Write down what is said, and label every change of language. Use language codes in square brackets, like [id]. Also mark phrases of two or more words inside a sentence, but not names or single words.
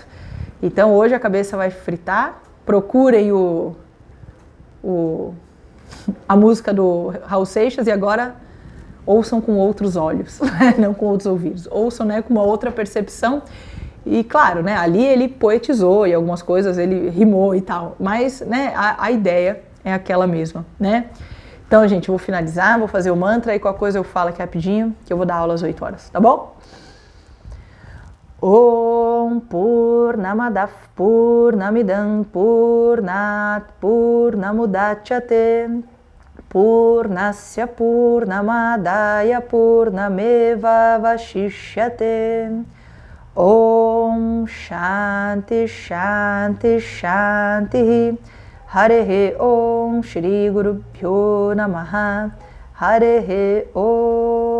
[pt] Então hoje a cabeça vai fritar, procurem a música do Raul Seixas e agora ouçam com outros olhos, não com outros ouvidos, ouçam, né, com uma outra percepção. E claro, né, ali ele poetizou e algumas coisas ele rimou e tal, mas, né, a ideia é aquela mesma, né? Então, gente, eu vou finalizar, vou fazer o mantra e qualquer coisa eu falo aqui rapidinho, que eu vou dar aula às 8 horas, tá bom? [sa] ॐ पूर्णमदः पूर्णमिदं पूर्णात् पूर्णमुदच्यते पूर्णस्य पूर्णमादाय पूर्णमेव वशिष्यते ॐ शान्तिः शान्तिः शान्तिः हरिः ॐ श्री गुरुभ्यो नमः हरिः ॐ